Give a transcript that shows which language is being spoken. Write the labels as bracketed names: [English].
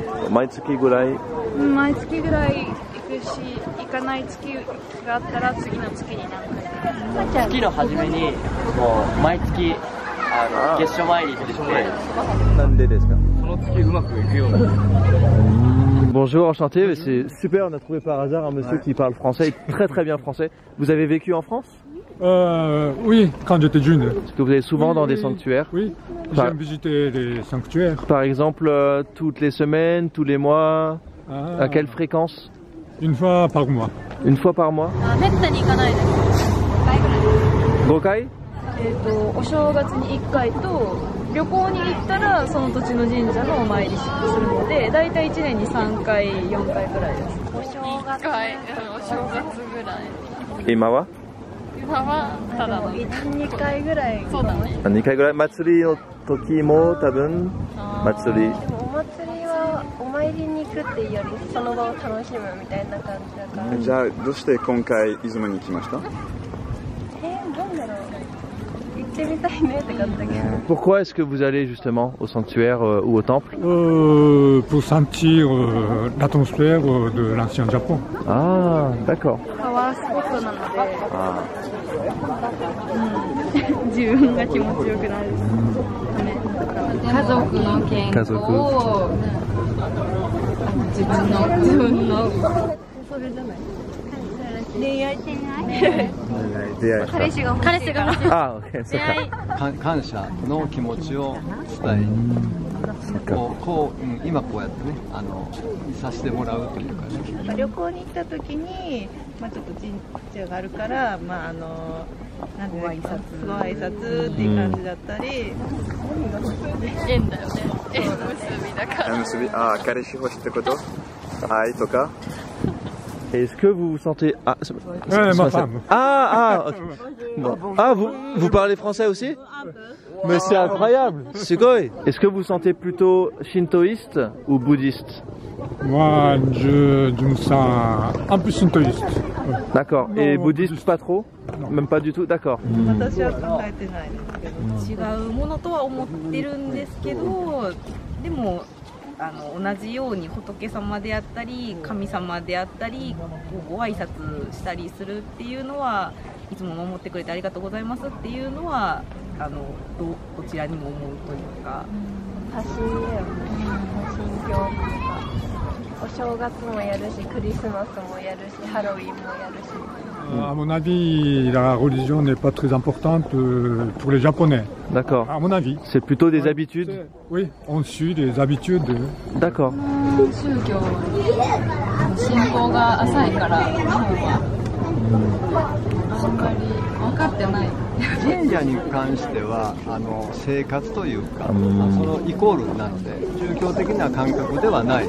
[Japanese] 毎月ぐらい。毎月ぐらい行くし、行かない月があったら次の月に何回か。月の初めにもう毎月月初参りしてて。なんでですか？その月うまくいくような。 [French] Bonjour, enchanté. C'est super, on a trouvé par hasard un monsieur qui parle français, très très bien français. Vous avez vécu en France? Oui, quand j'étais jeune. Est-ce que vous allez souvent dans des sanctuaires? Oui, j'aime visiter les sanctuaires. Par exemple, toutes les semaines, tous les mois? À quelle fréquence? Une fois par mois. Une fois par mois? [Japanese] めったに行かないです。5回ぐらい。 5回？お正月に1回と旅行に行ったらその土地の神社のお参りするので、だいたい1年に3回4回くらいです。お正月ぐらい。今は今はただの 1,2 回ぐらい。そうだね。 2回ぐらい祭りの時も多分祭り。でもお祭りはお参りに行くっていうよりその場を楽しむみたいな感じだから。じゃあどうして今回出雲に来ました？なんだろう。行ってみたいねって感じだけど。 [French] Pourquoi est-ce que vous allez justement au sanctuaire ou au temple? Pour sentir l'atmosphère de l'ancien Japon. Ah, d'accord. [Japanese] パワースポットなので、自分が気持ちよくなるため。家族の健康を自分のそれじゃない。恋愛してない彼氏が欲しいから。あ、恋愛感謝の気持ちを伝えに今こうやってねいさせてもらうというかね。旅行に行った時に、ちょっと神社があるから、なんていうの、ご挨拶っていう感じだったり。縁だよね。縁結びだから。結び、彼氏欲しいってこと？愛とか。 [French] Est-ce que vous vous sentez... Ah, ma femme. Okay. Bon. Ah, vous parlez français aussi? Mais c'est incroyable. Sugoi. Est-ce que vous vous sentez plutôt shintoïste ou bouddhiste? Moi, je me sens un peu shintoïste. D'accord. Et bouddhiste pas trop? Même pas du tout? D'accord. [Japanese] 私は考えてないですけど、違うものとは思ってるんですけど、でも同じように仏様であったり神様であったりご挨拶したりするっていうのはいつも守ってくれてありがとうございますっていうのはどちらにも思うというか、発信だよね。発信教とかお正月もやるしクリスマスもやるしハロウィンもやるし。 [French] À mon avis, la religion n'est pas très importante pour les Japonais. D'accord. À mon avis. C'est plutôt des habitudes? Oui, on suit des habitudes. D'accord. [Japanese] 宗教信仰が浅いから日本はあんまり分かってない。神社に関しては生活というか、そのイコールなので宗教的な感覚ではない。